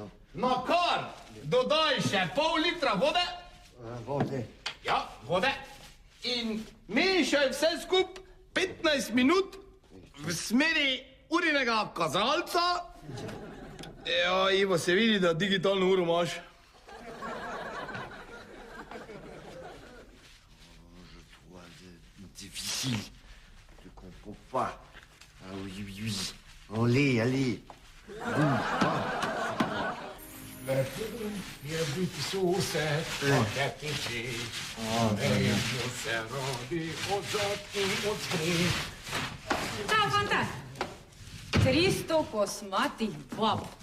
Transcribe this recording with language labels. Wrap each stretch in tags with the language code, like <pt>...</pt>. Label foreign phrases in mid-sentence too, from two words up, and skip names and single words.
<sl>Na kar dodaj še pol litra vode. Vode. Ja, vode. in mešaj vse skup 15 minut v smeri urinega kazalca. Ja, Ivo, se vidi, da digitalno uro imaš.</sl> <fr>Difficile. Je comprends pas. Ah oui, oui, oui. Allez, allez.</fr> <sl>Čau, fanta! 300 kosmatih bab.</sl>